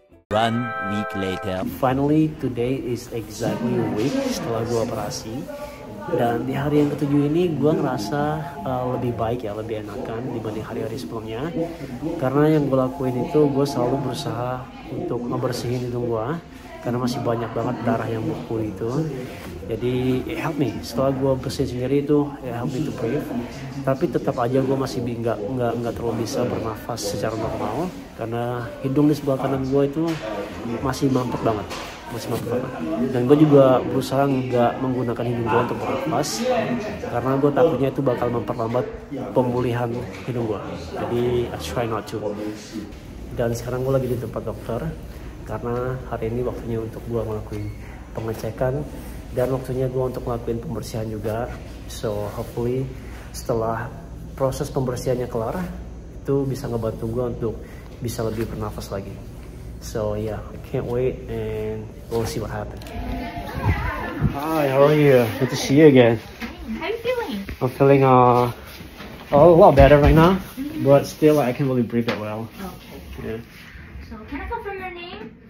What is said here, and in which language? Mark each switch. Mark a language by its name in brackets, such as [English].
[English] One week later. Finally, today is exactly a week [Indonesian] setelah gue operasi. Dan di hari yang ketujuh ini gue ngerasa lebih baik ya, lebih enakan dibanding hari-hari sebelumnya. Karena yang gue lakuin itu gue selalu berusaha untuk ngebersihin hidung gue, karena masih banyak banget darah yang beku itu. Jadi [English] it help me. [Indonesian] Setelah gue bersihin sendiri itu [English] it help me to breathe. [Indonesian] Tapi tetap aja gue masih nggak terlalu bisa bernafas secara normal karena hidung di sebelah kanan gue itu masih mampet banget. Dan gue juga berusaha nggak menggunakan hidung gue untuk bernafas karena gue takutnya itu bakal memperlambat pemulihan hidung gue. Jadi [English] I try not to. [Indonesian] Dan sekarang gue lagi di tempat dokter karena hari ini waktunya untuk gue ngelakuin pengecekan dan waktunya gue untuk ngelakuin pembersihan juga. [English] So hopefully [Indonesian] setelah proses pembersihannya kelar, itu bisa ngebantu gue untuk bisa lebih bernafas lagi. [English] So yeah, I can't wait and we'll see what happens. Hi, how are you? Good to see you again. How are you feeling? I'm feeling a lot better right now, but still I can't really breathe that well. Okay. Yeah. So can I confirm your name?